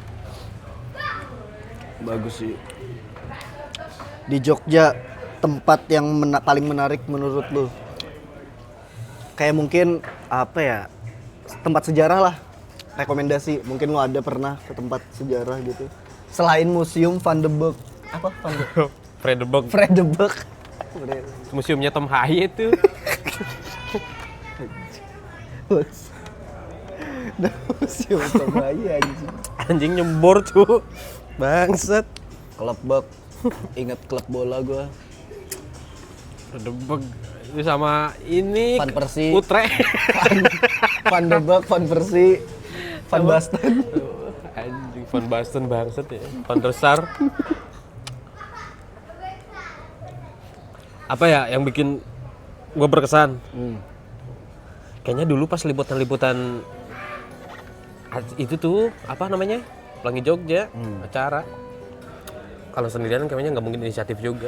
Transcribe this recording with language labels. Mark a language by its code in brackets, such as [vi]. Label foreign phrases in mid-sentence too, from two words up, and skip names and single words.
[id] Bagus sih. Di Jogja tempat yang paling menarik menurut lu? Kayak mungkin apa ya? Tempat sejarah lah. Rekomendasi. Mungkin lu ada pernah ke tempat sejarah gitu. Selain Museum Van de Beek. Apa Van de Fredebug, Fred de Beek. museumnya Tom Haye tuh. Museum Tomai anjing. Anjing nyembor cu. Bangsat. Klub bak. Ingat klub bola gua. Debeg itu sama ini Van Persie. Utrecht. Van de Beek, Van Persie, Van Basten. Anjing Van Basten bangsat ya. Van der Sar. Apa ya yang bikin gue berkesan? Kayaknya dulu pas liputan-liputan itu tuh apa namanya? Pelangi Jogja acara. Kalau sendirian kayaknya nggak mungkin inisiatif juga.